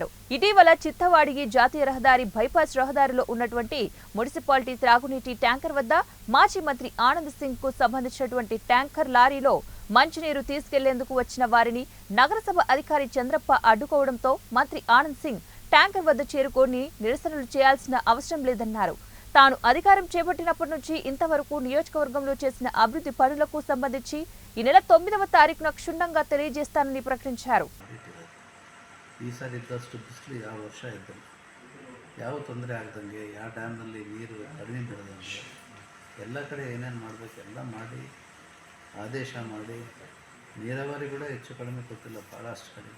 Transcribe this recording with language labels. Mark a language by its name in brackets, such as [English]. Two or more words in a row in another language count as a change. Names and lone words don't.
[Telugu] ఇటీవల చిత్తవాడిగి జాతీయ రహదారి బైపాస్ రహదారిలో ఉన్నటువంటి మున్సిపాలిటీ త్రాగునీటి ట్యాంకర్ వద్ద మాజీ మంత్రి ఆనంద్ సింగ్ కు సంబంధించినటువంటి ట్యాంకర్ లారీలో మంచినీరు తీసుకెళ్లేందుకు వచ్చిన వారిని నగరసభ అధికారి చంద్రప్ప అడ్డుకోవడంతో మంత్రి ఆనంద్ సింగ్ ట్యాంకర్ వద్ద చేరుకొని నిరసనలు చేయాల్సిన అవసరం లేదన్నారు. తాను అధికారం చేపట్టినప్పటి నుంచి ఇంతవరకు నియోజకవర్గంలో చేసిన అభివృద్ధి పనులకు సంబంధించి ఈ నెల 9వ తారీఖున క్షుణ్ణంగా తెలియజేస్తానని ప్రకటించారు. [Kannada] ಈಸಾರಿ ಇದ್ದಷ್ಟು ಬಿಸಿಲು ಯಾವ ವರ್ಷ ಇದ್ದರು ಯಾವ ತೊಂದರೆ ಆಗದಂಗೆ ಯಾವ ಡ್ಯಾಮ್ನಲ್ಲಿ ನೀರು ಕಡಿಮೆ ಬೀಳದಂಗೆ ಎಲ್ಲ ಕಡೆ ಏನೇನು ಮಾಡಬೇಕು ಎಲ್ಲ ಮಾಡಿ ಆದೇಶ ಮಾಡಿ ನೀರಾವರಿ ಕೂಡ ಹೆಚ್ಚು ಕಡಿಮೆ ಕೊಟ್ಟಿಲ್ಲ, ಭಾಳಷ್ಟು ಕಡಿಮೆ.